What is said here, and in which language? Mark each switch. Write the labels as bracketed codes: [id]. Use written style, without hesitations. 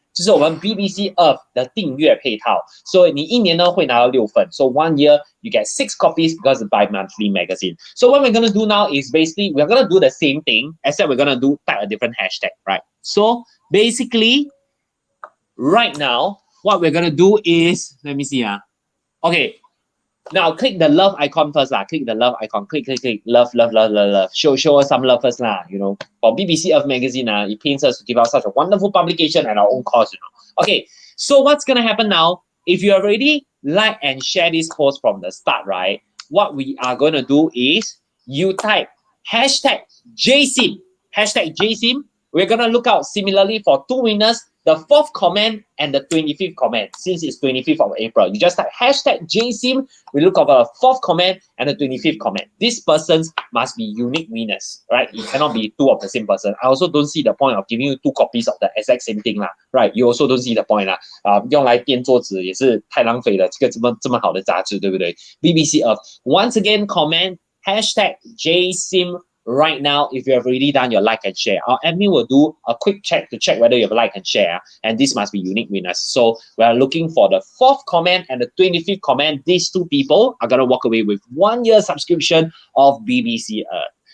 [zh] 就是我们 BBC Earth 的订阅配套，所以你1年呢会拿到6份。 [en] So 1 year you get 6 copies because it's bi-monthly magazine. So what we're gonna do now is basically we're gonna do the same thing, except we're gonna type a different hashtag, right? So basically, right now what we're gonna do is let me see. Okay, Now click the love icon first lah. Click the love icon. Click. Love. Show us some love first lah. You know, for BBC Earth magazine it pains us to give out such a wonderful publication at our own cost. You know. Okay, so what's gonna happen now? If you have already like and share this post from the start, right? What we are gonna do is you type #Jsim. #Jsim. We're gonna look out similarly for 2 winners, the 4th comment and the 25th comment. Since it's 25th of April, you just type #Jsim. We look over the 4th comment and the 25th comment. These persons must be unique winners, right? It cannot be 2 of the same person. I also don't see the point of giving you 2 copies of the exact same thing lah, right? You also don't see the point lah. [zh] 用来垫桌子也是太浪费了，这个这么好的杂志，对不对 ？BBC Earth. [en] Once again, comment #Jsim. Right now, if you have already done your like and share, our admin will do a quick check to check whether you have like and share, and this must be unique winners. So we are looking for the 4th comment and the 25th comment. These 2 people are gonna walk away with 1 year subscription of BBC Earth.